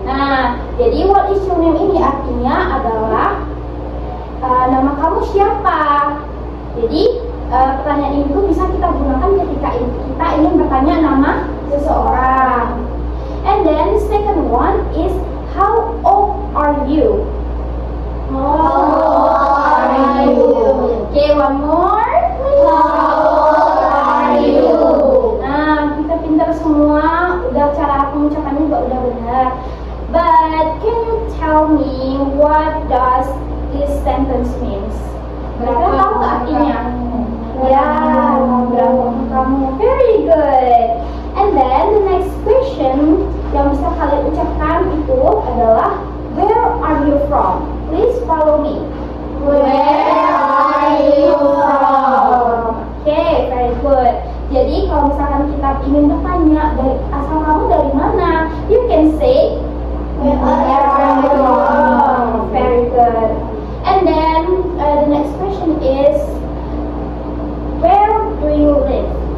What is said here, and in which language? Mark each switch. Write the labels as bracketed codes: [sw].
[id] Nah, jadi [en] what is your name [id] ini artinya adalah nama kamu siapa. Jadi pertanyaan itu bisa kita gunakan ketika kita ingin bertanya nama seseorang. [en] And then second one is how old are you? How old are you? Okay, one more. How old are you? [id] Nah, kita pintar semua. Udah cara pengucapannya juga udah benar. [en] But can you tell me what does this sentence means? [id] Mereka tahu nggak artinya? Ya, berapa kamu? [en] Very good. And then the next question [id] yang bisa kalian ucapkan itu adalah [en] where are you from? Please follow me. Where are you from? Okay, very good. [id] Jadi kalau misalkan kita ingin bertanya dari asal kamu dari mana, [en] you can say Where are you from? Very good. And then the next question is where do you live?